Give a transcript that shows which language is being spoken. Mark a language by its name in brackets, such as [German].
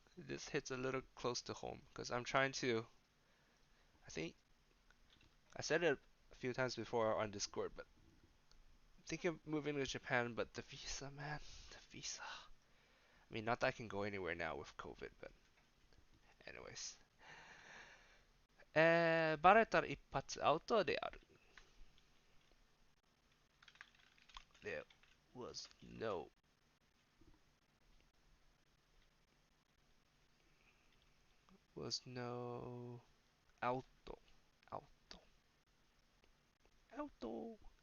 [English] This hits a little close to home because I'm trying to. I think I said it a few times before on Discord, but I'm thinking of moving to Japan. But the visa, man, the visa. I mean, not that I can go anywhere now with COVID, but anyways. [Japanese] バレたら一発アウトである。 [English] There was no was no auto auto auto